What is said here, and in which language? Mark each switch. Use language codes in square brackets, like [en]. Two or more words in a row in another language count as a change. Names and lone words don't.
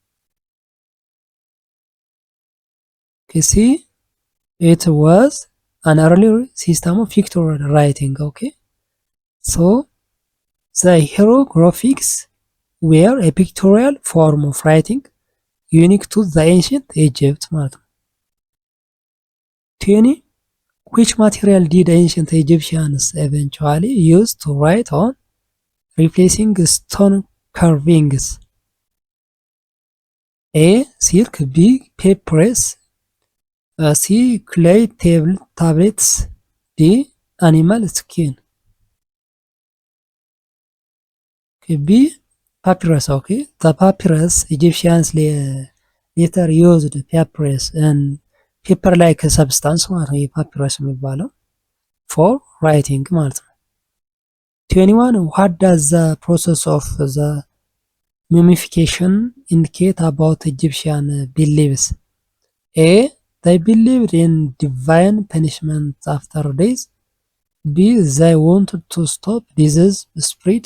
[en] Okay, C. It was an early system of pictorial writing. Okay, so the hieroglyphics were a pictorial form of writing unique to the ancient Egypt [am] ማለት ነው። [en] 20. Which material did ancient Egyptians eventually use to write on, replacing stone carvings? A. Silk. B. papyrus. C. clay tablets. D. animal skin. Okay, B. papyrus. Okay, the papyrus Egyptians later used papyrus and paper like substance [am] ማለት ነው የፓፒረስ የሚባለው [en] for writing [am] ማለት ነው። [en] 21. What does the process of the mummification indicate about Egyptian beliefs? A. They believed in divine punishment after death. B. They wanted to stop disease spread.